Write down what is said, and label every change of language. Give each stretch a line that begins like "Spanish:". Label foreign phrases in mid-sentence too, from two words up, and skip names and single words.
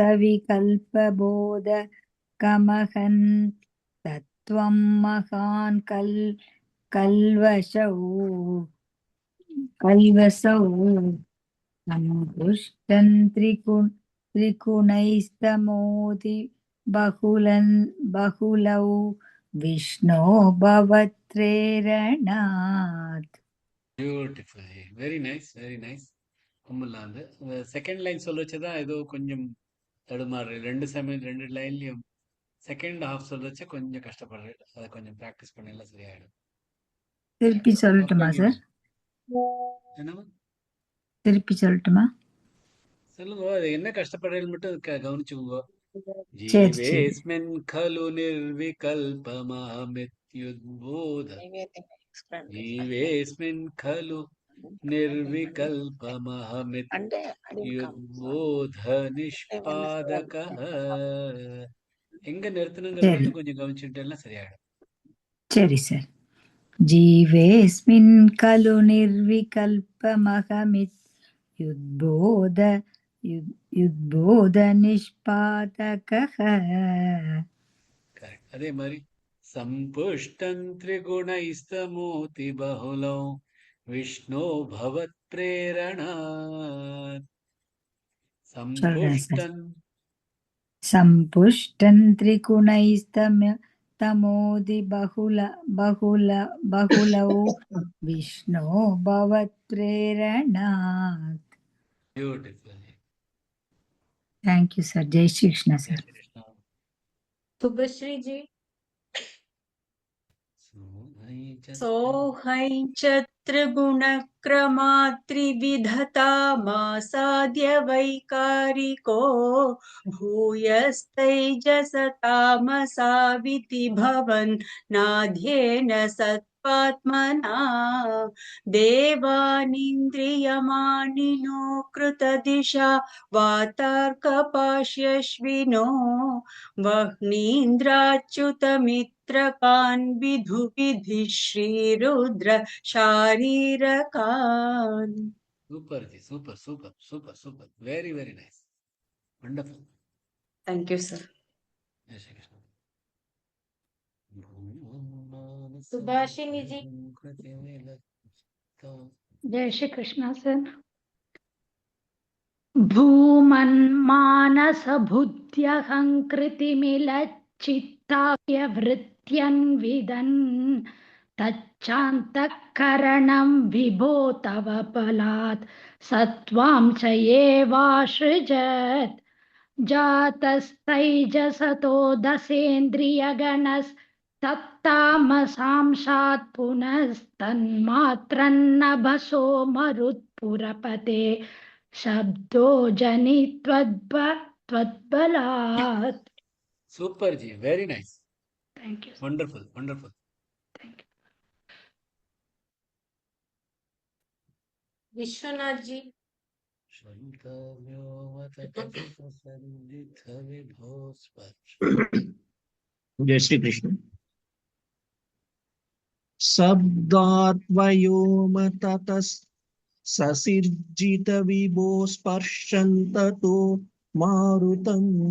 Sanskrit: सविकल्पबोधकमहन् तत्त्वं महान् कल्वसौ समुपृष्टं त्रिगुणैस्तमोदि बहुलौ विष्णो भवत्प्रेरणात्.
English: beautiful, very nice, very nice.
Tamil: கும்பலாந்து
English: செகண்ட் லைன்
Tamil: சொல்ல வச்சுதான் ஏதோ கொஞ்சம் தடுமாறு. ரெண்டு லைன்லயும்
English: செகண்ட் ஹாஃப்
Tamil: சொல்ல வச்சு கொஞ்சம் கஷ்டப்படுறேன். அதை கொஞ்சம் ப்ராக்டிஸ் பண்ணல சரியாயிடும். திருப்பி சொல்லட்டுமா சார்? என்னமா திருப்பி சொல்லட்டுமா? சொல்லுங்க. அது என்ன கஷ்டப்படுறேன்னு மட்டும் கவனிச்சுக்கோங்க. சரி சரி.
Sanskrit: ஜீவேஸ்மின் खलु निर्विकल्पमहमित्युद्बोध जीवेस्मिन् खलु निर्विकल्पमहमित्युद्बोध निष्पादकः.
Tamil: எங்க நிறுத்தணுங்கிறது சரி மட்டும் கொஞ்சம் கவனிச்சுட்டேன்னா சரியாயிடும். சரி சார்.
Sanskrit: जीवेऽस्मिन् खलु निर्विकल्पमहमित्युद्बोधनिष्पादकः.
Tamil: கரெக்ட். அதே மாதிரி
Sanskrit: सम्पुष्टं त्रिगुणैस्तमोदि बहुलौ विष्णो भवत् प्रेरणात्.
Tamil: சொல்றேன் சார்.
Sanskrit: சம்புஷ்டம் सम्पुष्टं त्रिगुणैस्तमोदि बहुलौ विष्णो भवत्प्रेरणात्.
Tamil: பியூட்டிஃபுல்.
English: thank you sir.
Hindi: जय श्री कृष्ण जय सर. श्री कृष्ण. शुभश्री जी।
Sanskrit: सोऽहं च त्रिगुणक्रमात्रिविधतामासाद्य वैकारिको भूयस्तैजसतामसाविति भवन् नाध्येन सत्पात्मना देवानिन्द्रियमानिनो कृतदिशा वातार्कपाश्यश्विनो वह्नीन्द्राच्युतमित्रकान् विधुविधि श्रीरुद्र शारीरकान्.
English: super ji, super super super super. very very nice, wonderful. Thank you, sir.
Hindi: जय श्री कृष्ण. सुभाषिनी जी। जय श्री कृष्ण सर.
Sanskrit: भूमन्मानसबुद्ध्यहङ्कृतिमिलच्चित्ताव्यवृत्त्यन्विदन् तच्चान्तःकरणं विभो तव बलात् सत्त्वां च एवासृजत् जातस्तैजसतो दशेन्द्रियगणस्तत्तामसांशात् पुनस्तन्मात्रन्नभसो मरुत्पुरपते शब्दो जनित्वद्बलात्.
English: super ji, very nice, Thank you. wonderful wonderful.
Hindi: विश्वनाथ जी। जय श्री कृष्ण.
Sanskrit: शब्दात्वयोम ततस् ससिर्जित विभो स्पर्शन्ततो मारुतम्